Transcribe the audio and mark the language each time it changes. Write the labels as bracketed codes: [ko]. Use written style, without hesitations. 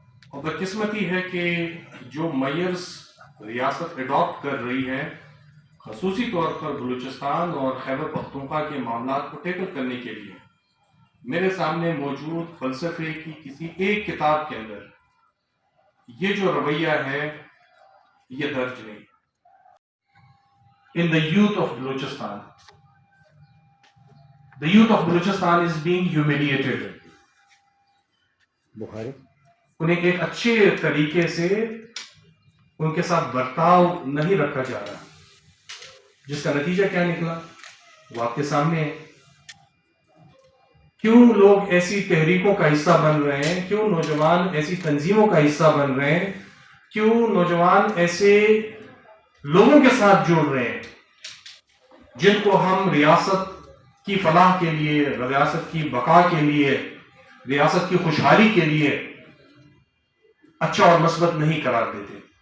[ur] اور بدقسمتی ہے کہ جو میئرز ریاست اڈاپٹ کر رہی ہے، خصوصی طور پر بلوچستان اور خیبر پختونخوا کے معاملات کو ٹیکل کرنے کے لیے، میرے سامنے موجود فلسفے کی کسی ایک کتاب کے اندر یہ جو رویہ ہے یہ درج نہیں. [en] In the youth of Balochistan, the youth of Balochistan is being humiliated. [ur] بخاری انہیں ایک اچھے طریقے سے ان کے ساتھ برتاؤ نہیں رکھا جا رہا، جس کا نتیجہ کیا نکلا وہ آپ کے سامنے ہے. کیوں لوگ ایسی تحریکوں کا حصہ بن رہے ہیں، کیوں نوجوان ایسی تنظیموں کا حصہ بن رہے ہیں، کیوں نوجوان ایسے لوگوں کے ساتھ جڑ رہے ہیں جن کو ہم ریاست کی فلاح کے لیے، ریاست کی بقا کے لیے، ریاست کی خوشحالی کے لیے اچھا اور مثبت نہیں قرار دیتے.